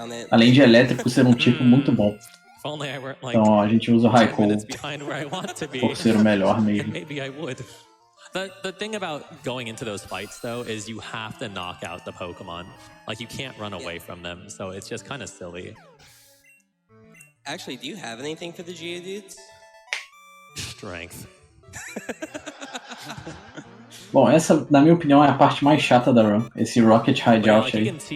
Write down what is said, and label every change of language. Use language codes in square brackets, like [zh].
[pt] Além de elétrico ser um tipo muito bom. Então a gente usa o Raikou por ser o melhor mesmo. [en] The thing about going into those fights though is you have to knock out the Pokemon. Like you can't run away from them, so it's just kind of silly. Actually, do you have anything for the Geodudes? Strength. [pt] Bom, essa, na minha opinião, é a parte mais chata da run. Esse Rocket Hideout aí.